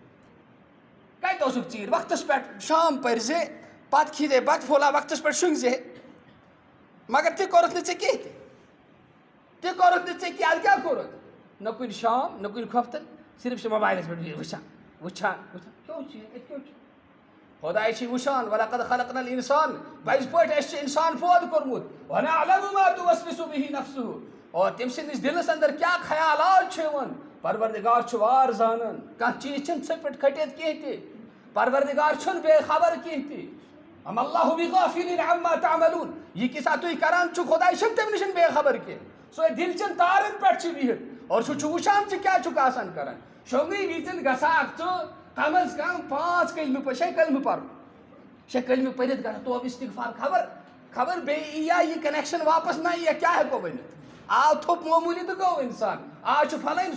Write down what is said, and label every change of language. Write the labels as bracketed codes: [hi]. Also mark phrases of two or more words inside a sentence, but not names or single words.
[ks] کتہِ اوسُکھ ژیٖرۍ وقتس پٮ۪ٹھ شام پٔرۍ زِ پتہٕ کھیٚیہِ زے بتہٕ پھولا وقتس پٮ۪ٹھ شۄنٛگۍ زے مگر تہِ کوٚرُتھ نہٕ ژےٚ کینٛہہ تہِ کوٚرُتھ نہٕ ژےٚ کینٛہہ ادٕ کیٛاہ کوٚرُتھ نہ کُنہِ شام نہ کُنہِ کھۄفتن صرف چھِ موبایلس پٮ۪ٹھ وٕچھان وٕچھان کیٛاہ چھُ یہِ کیٛاہ چھُ خۄداے چھِ وٕچھان [ar] وَلَقَدْ خَلَقْنَا الْإِنسان [ks] پٔزۍ پٲٹھۍ اَسہِ چھُ اِنسان پٲدٕ کوٚرمُت [ar] وَنَعْلَمُ مَا تُوَسْوِسُ بِهِ نَفْسُهُ [ks] اور تٔمۍ سٕنٛدِس دِلس انٛدر کیٛاہ خیالات چھِ یِوان پروردگار چھُ وار زانان کانٛہہ چیٖز چھُنہٕ ژھٔٹۍ پٮ۪ٹھ کھٔٹِتھ کینٛہہ تہِ پروردگار چھُنہٕ بے خبر کینٛہہ تہِ [ar] اَمَ اللہُ بِغافِلٍ عَمَّا تَعْمَلُونَ [ks] یہِ کیٛاہ تُہۍ کران چھُو خۄداے چھُنہٕ تَمہِ نِش بے خبر کینٛہہ سُہ دِل چٮ۪ن تارن پٮ۪ٹھ چھُ بِہِتھ اور سُہ چھُ وٕچھان ژٕ کیٛاہ چھُکھ آسان کران شۄنٛگنہٕ وِزِ گژھکھ ژٕ کم از کم 5 کلمہٕ 6 کلمہٕ پرُن 6 کلمہٕ پٔرِتھ گژھکھ توبہٕ استغفار خبر بیٚیہِ یِیا یہِ کنیکشن واپس نہ یِیا کیٛاہ ہٮ۪کو ؤنِتھ آو تھوٚپ معموٗلی تہٕ گوٚو اِنسان آز چھُ پھلٲنۍ